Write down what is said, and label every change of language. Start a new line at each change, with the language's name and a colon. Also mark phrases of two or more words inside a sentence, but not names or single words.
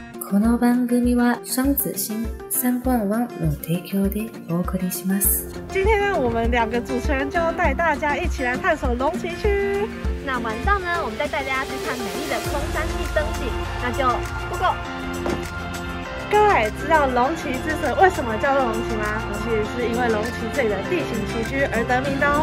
Japanese: この番組は双子星三冠王の提供でお送りします。
Chinese: 今天呢，我们2个主持人就要带大家一起来探索龙崎区。那晚上呢，我们再带大家去看美丽的空山系灯景，那就 Go！各位知道龙崎之所以为什么叫做龙崎吗？其实是因为龙崎这里的地形崎岖而得名的哦。